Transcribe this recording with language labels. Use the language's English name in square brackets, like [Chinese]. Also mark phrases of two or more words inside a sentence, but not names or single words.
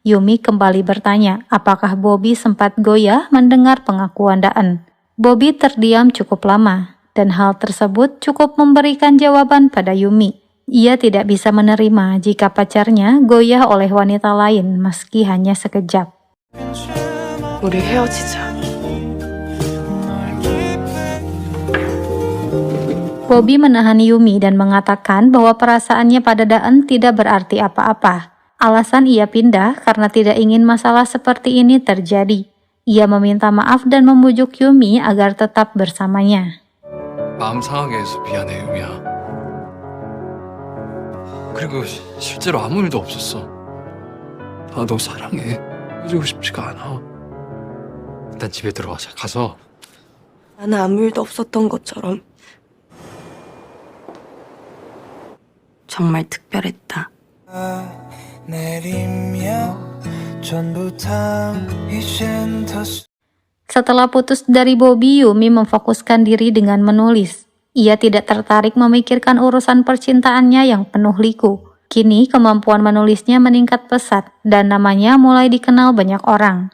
[Indonesian] Yumi kembali bertanya apakah Bobby sempat goyah mendengar pengakuan Daan. Bobby terdiam cukup lama, dan hal tersebut cukup memberikan jawaban pada Yumi. Ia tidak bisa menerima jika pacarnya goyah oleh wanita lain meski hanya sekejap. [Korean] 우리 헤어지자. [Indonesian] Bobby menahan Yumi dan mengatakan bahwa perasaannya pada Daan tidak berarti apa-apa. Alasan ia pindah karena tidak ingin masalah seperti ini terjadi. Ia meminta maaf dan membujuk Yumi agar tetap bersamanya. [Korean] 마음 상하게 해서 미안해, 유미야. 그리고 실제로 아무 일도 없었어. 나 너 사랑해. 헤어지고 싶지가 않아. 일단 집에 들어가자. 가서 나는 아무 일도 없었던 것처럼. 정말 특별했다. [Indonesian] Setelah putus dari Bobby, Yumi memfokuskan diri dengan menulis. Ia tidak tertarik memikirkan urusan percintaannya yang penuh liku. Kini kemampuan menulisnya meningkat pesat dan namanya mulai dikenal banyak orang.